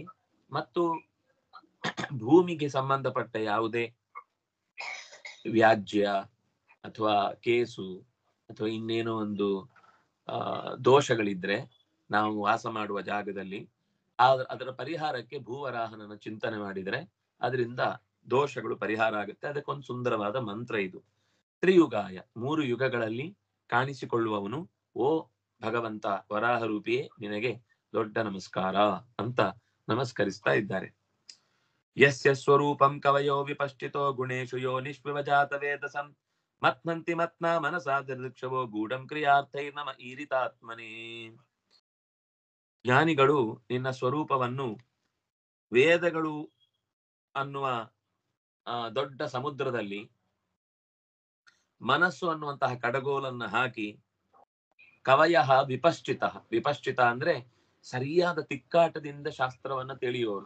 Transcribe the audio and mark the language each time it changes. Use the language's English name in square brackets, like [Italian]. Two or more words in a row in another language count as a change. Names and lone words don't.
[Kannada] ಮತ್ತು ಭೂಮಿಗೆ ಸಂಬಂಧಪಟ್ಟ ಯಾವುದೇ ವ್ಯಾಜ್ಯ ಅಥವಾ ಕೇಸು ಅಥವಾ ಇನ್ನೇನೋ ಒಂದು ದೋಷಗಳಿದ್ರೆ ನಾವು ವಾಸ ಮಾಡುವ ಜಾಗದಲ್ಲಿ ಅದರ ಪರಿಹಾರಕ್ಕೆ ಭೂವರಾಹನನ ಚಿಂತನೆ ಮಾಡಿದರೆ ಅದರಿಂದ ದೋಷಗಳು ಪರಿಹಾರ ಆಗುತ್ತೆ. ಅದಕ್ಕೊಂದು ಸುಂದರವಾದ ಮಂತ್ರ ಇದು. ತ್ರಿಯುಗಾಯ, 3 ಯುಗಗಳಲ್ಲಿ ಕಾಣಿಸಿಕೊಳ್ಳುವವನು ಓ ಭಗವಂತ ವರಾಹರೂಪಿಯೇ, ನಿನಗೆ ದೊಡ್ಡ ನಮಸ್ಕಾರ ಅಂತ ನಮಸ್ಕರಿಸ್ತಾ ಇದ್ದಾರೆ. [Sanskrit] ಯಸ್ಯ ಸ್ವರೂಪಂ ಕವಯೋ ವಿಪಶ್ಚಿತೋ ಗುಣೇಶು ಯೋ ನಿಷ್ವಿವಜಾತ ವೇದಸಂ ಮತ್ನಂತಿ ಮತ್ನಾ ಮನಸಾ ದಿರ್ಕ್ಷವೋ ಗೂಢಂ ಕ್ರಿಯಾರ್ಥೈ ನಮ ಈರಿತಾತ್ಮನೇ. [Kannada] ಜ್ಞಾನಿಗಳು ನಿನ್ನ ಸ್ವರೂಪವನ್ನು ವೇದಗಳು ಅನ್ನುವ ದೊಡ್ಡ ಸಮುದ್ರದಲ್ಲಿ ಮನಸ್ಸು ಅನ್ನುವಂತಹ ಕಡಗೋಲನ್ನ ಹಾಕಿ, [Sanskrit] ಕವಯ ವಿಪಶ್ಚಿತ, [Kannada] ವಿಪಶ್ಚಿತ ಅಂದ್ರೆ ಸರಿಯಾದ ತಿಕ್ಕಾಟದಿಂದ ಶಾಸ್ತ್ರವನ್ನ ತಿಳಿಯುವವರು.